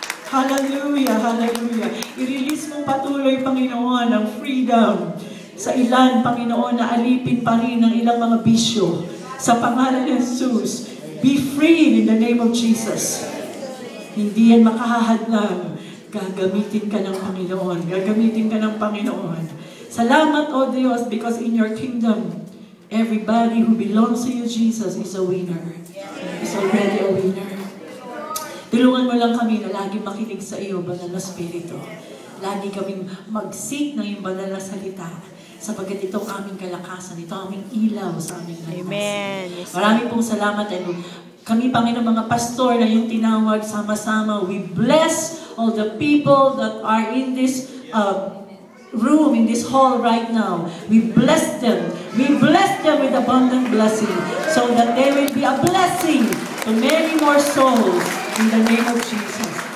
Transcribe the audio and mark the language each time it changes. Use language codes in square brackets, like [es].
[tl] Hallelujah, hallelujah. I-release mong patuloy, Panginoon, ang freedom sa ilan, Panginoon, na alipin pa rin ng ilang mga bisyo. Sa pangalan ni Jesus, [en] be free in the name of Jesus. [tl] Hindi yan makahahadlang. Gagamitin ka ng Panginoon. Gagamitin ka ng Panginoon. Salamat, O Diyos, [en] because in your kingdom, everybody who belongs to you, Jesus, is a winner. Is already a winner. [tl] Tulungan mo lang kami na lagi makinig sa iyo, Banal na Espiritu. Lagi kaming mag-seek ng iyong banal na salita sapagkat itong aming kalakasan, ito aming ilaw sa aming landas. Amen. Yes, Marami pong salamat. Kami, Panginoon, mga pastor na yung tinawag sama-sama, [en] we bless all the people that are in this room, in this hall right now. We bless them. We bless them with abundant blessing so that they will be a blessing to many more souls in the name of Jesus.